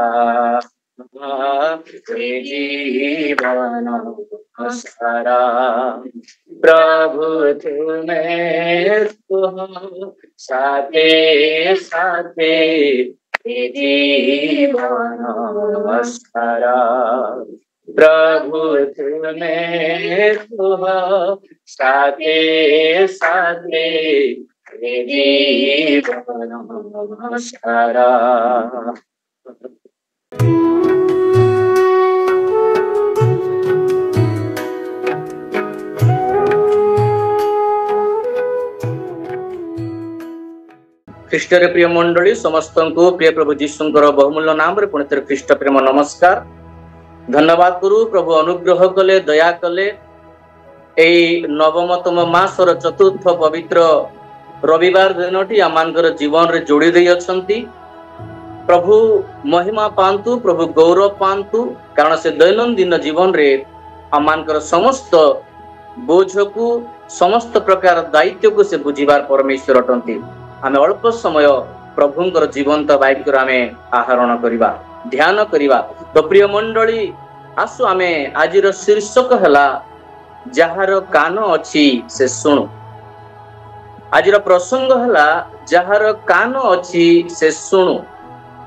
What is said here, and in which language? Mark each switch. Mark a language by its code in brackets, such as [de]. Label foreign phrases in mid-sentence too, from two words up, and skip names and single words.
[or] ହେ ଜୀବନ ସାରା ପ୍ରଭୁ ତୁମେ ସାଥେ ସାଥେ ହେ ଜୀବନ ସାରା। ପ୍ରଭୁ ତୁମେ ସାଥେ ସାଥେ ହେ ଜୀବନ ସାରା। ଖ୍ରୀଷ୍ଟରେ ପ୍ରିୟ ମଣ୍ଡଳୀ ସମସ୍ତଙ୍କୁ ପ୍ରିୟ ପ୍ରଭୁ ଯୀଶୁଙ୍କର ବହୁମୂଲ୍ୟ ନାମରେ ପୁଣି ଥରେ ଖ୍ରୀଷ୍ଟ ପ୍ରେମ ନମସ୍କାର। ଧନ୍ୟବାଦ କରୁ ପ୍ରଭୁ ଅନୁଗ୍ରହ କଲେ ଦୟା କଲେ ଏଇ ନବମତମ ମାସର ଚତୁର୍ଥ ପବିତ୍ର ରବିବାର ଦିନଟି ଆମାନଙ୍କର ଜୀବନ ରେ ଯୋଡି ଦେ ଅଛନ୍ତି। ପ୍ରଭୁ ମହିମା ପାନ୍ତୁ ପ୍ରଭୁ ଗୌରବ ପାନ୍ତୁ କାରଣ ସେ ଦୈନନ୍ଦିନ ଜୀବନ ରେ ଆମାନଙ୍କର ସମସ୍ତ ବୋଝ କୁ ସମସ୍ତ ପ୍ରକାର ଦାୟିତ୍ୱ କୁ ସେ ବୁଝିବାର ପରମେଶ୍ୱର ଅଟନ୍ତି। ଆମେ ଅଳ୍ପ ସମୟ ପ୍ରଭୁଙ୍କର ଜୀବନ୍ତ ବାକ୍ୟ ଆମେ ଆହରଣ କରିବା ଧ୍ୟାନ କରିବା। ତୋ ପ୍ରିୟ ମଣ୍ଡଳୀ ଆସୁ ଆମେ ଆଜିର ଶୀର୍ଷକ ହଲା ଯାହାର କାନ ଅଛି ସେ ଶୁଣୁ। ଆଜିର ପ୍ରସଙ୍ଗ ହଲା ଯାହାର କାନ ଅଛି ସେ ଶୁଣୁ।